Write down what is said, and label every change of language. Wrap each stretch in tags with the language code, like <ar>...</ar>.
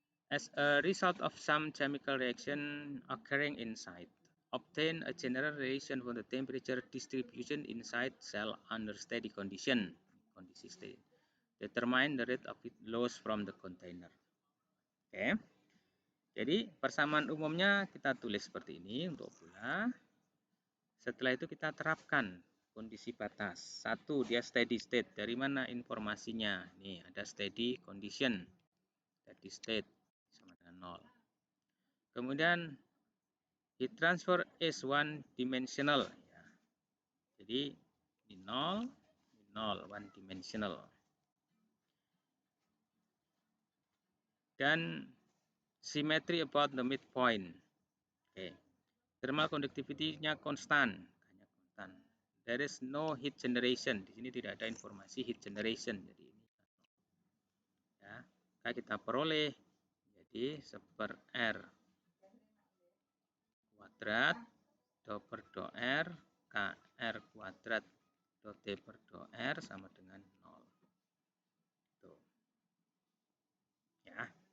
<en>As a result of some chemical reaction occurring inside, obtain a general relation for the temperature distribution inside cell under steady condition.</en> <id>Kondisi steady.</id> <en>Determine the rate of heat loss from the container.</en> <id>Oke. Jadi persamaan umumnya kita tulis seperti ini untuk bola. Setelah itu kita terapkan kondisi batas. Satu, dia steady state. Dari mana informasinya? Nih, ada steady condition.</id> <en>Steady state</en> <id>sama dengan 0. Kemudian</id> <en>heat transfer is one dimensional. Ya.</en> <id>Jadi di 0, one dimensional.</id> <en>Dan symmetry about the midpoint.</en> <id>Oke.</id> <en>Thermal conductivity-nya konstan. There is no heat generation.</en> <id>Di sini tidak ada informasi heat generation. Jadi ini ya, kita peroleh jadi 1 R kuadrat do per do R KR kuadrat do T per do R sama dengan 0. Tuh. Ya.</id>